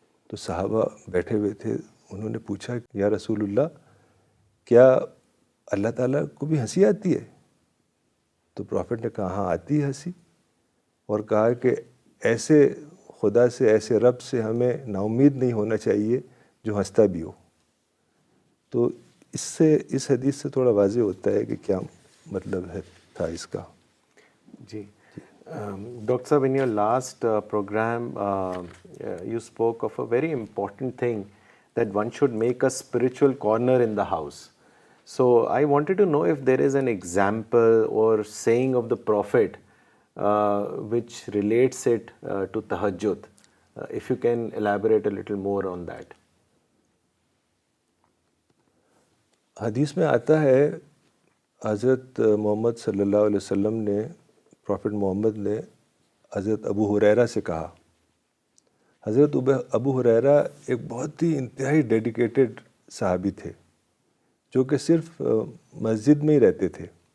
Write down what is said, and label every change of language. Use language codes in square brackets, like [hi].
[ur] تو صحابہ بیٹھے ہوئے تھے, انہوں نے پوچھا یا رسول اللہ کیا اللہ تعالیٰ کو بھی ہنسی آتی ہے؟ تو پرافٹ نے کہا ہاں آتی ہے ہنسی, اور کہا کہ ایسے خدا سے, ایسے رب سے ہمیں نا امید نہیں ہونا چاہیے جو ہنستا بھی ہو. تو اس حدیث سے تھوڑا واضح ہوتا ہے کہ کیا مطلب تھا اس کا. جی ڈاکٹر صاحب, [en] in your last program you spoke of a very important thing that one should make a spiritual corner in the house. So I wanted to know if there is an example or saying of the Prophet which relates it to tahajjud. If you can elaborate a little more on that. [ur] حدیث میں آتا ہے حضرت محمد صلی اللہ علیہ وسلم نے, profit محمد نے حضرت ابو ہریرہ سے کہا. حضرت ابو ہریرہ ایک بہت ہی انتہائی ڈیڈیکیٹڈ صحابی تھے جو کہ صرف مسجد میں ہی رہتے تھے.